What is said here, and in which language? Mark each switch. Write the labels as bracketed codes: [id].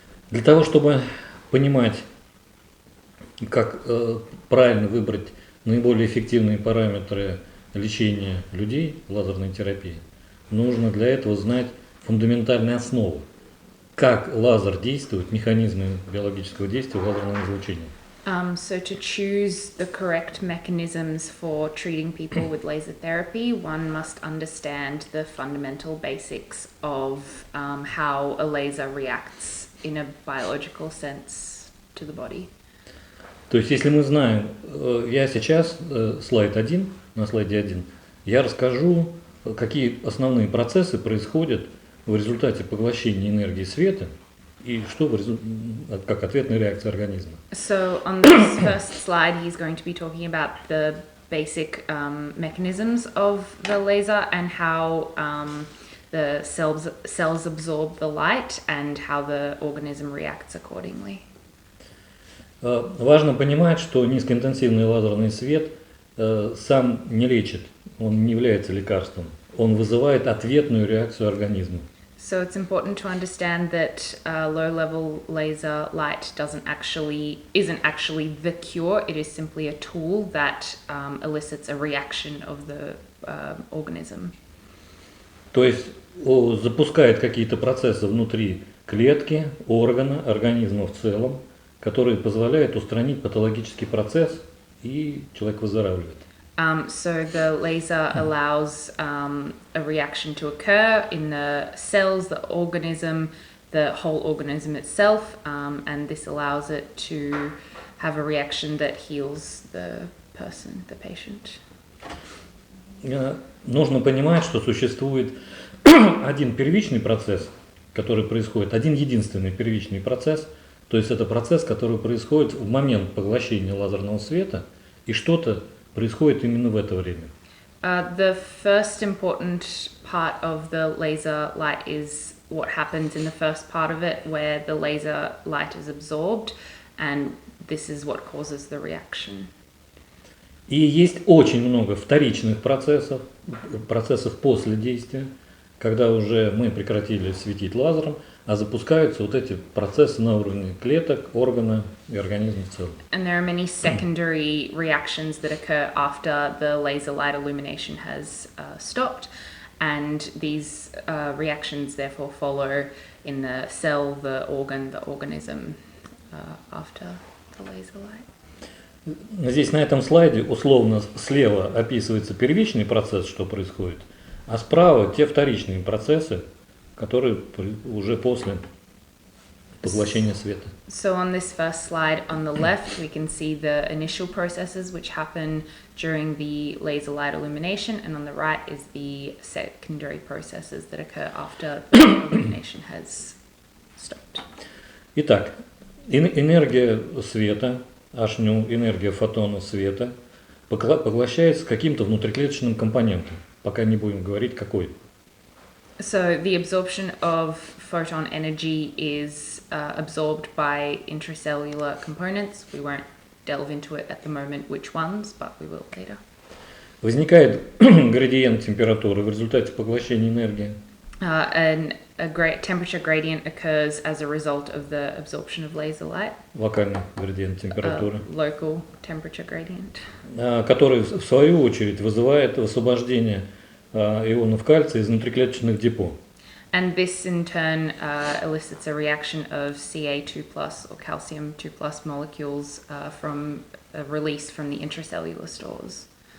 [ru] Для того, чтобы понимать, как правильно выбрать наиболее эффективные параметры лечения людей лазерной терапии, нужно для этого знать фундаментальные основы, как лазер действует, механизмы биологического действия лазерного излучения. [en] So to choose the correct mechanisms for treating people with laser therapy, one must understand the fundamental basics of how a laser reacts in a biological sense to the body. [ru] То есть, если мы знаем, я сейчас, слайд 1, на слайде 1, я расскажу, какие основные процессы происходят в результате поглощения энергии света и что как ответная реакция организма. [en] So on this first slide, he's going to be talking about the basic mechanisms of the laser and how the cells absorb the light and how the organism reacts accordingly. [ru] Важно понимать, что низкоинтенсивный лазерный свет сам не лечит, он не является лекарством, он вызывает ответную реакцию организма. [en] So it's important to understand that low-level laser light isn't actually the cure. It is simply a tool that elicits a reaction of the organism. [ru] То есть запускает какие-то процессы внутри клетки, органа, организма в целом, которые позволяют устранить патологический процесс, и человек выздоравливает. [en] So the laser allows a reaction to occur in the cells, the organism, the whole organism itself, and this allows it to have a reaction that heals the person, the patient. [ru] Нужно понимать, что существует один первичный процесс, который происходит, один единственный первичный процесс, то есть это процесс, который происходит в момент поглощения лазерного света, и что-то происходит именно в это время. [en] The first important part of the laser light is what happens in the first part of it, where the laser light is absorbed, and this is what causes the reaction. [ru] И есть очень много вторичных процессов, процессов после действия, когда уже мы прекратили светить лазером, а запускаются вот эти процессы на уровне клеток, органа и организма в целом. [en] And there are many secondary reactions that occur after the laser light illumination has stopped, and these reactions therefore follow in the cell, the organ, the organism after the laser light. [ru] Здесь на этом слайде условно слева описывается первичный процесс, что происходит, а справа те вторичные процессы, которые уже после поглощения света. [en] So on this first slide on the left, we can see the initial processes which happen during the laser light illumination, and on the right is the secondary processes that occur after the illumination has stopped. [ru] Итак, энергия света, H-nu, энергия фотона света, поглощается каким-то внутриклеточным компонентом, пока не будем говорить какой. [en] So the absorption of photon energy is absorbed by intracellular components. We won't delve into it at the moment which ones, but we will later. [ru] Возникает градиент температуры в результате поглощения энергии. [en] A great temperature gradient occurs as a result of the absorption of laser light. [ru] Локальный градиент температуры. [en] Local temperature gradient. [ru] Который в свою очередь вызывает освобождение ионов кальция из внутриклеточных депо. [en] And this in turn elicits a reaction of Ca2+ or calcium 2+ molecules from a release from the intracellular stores.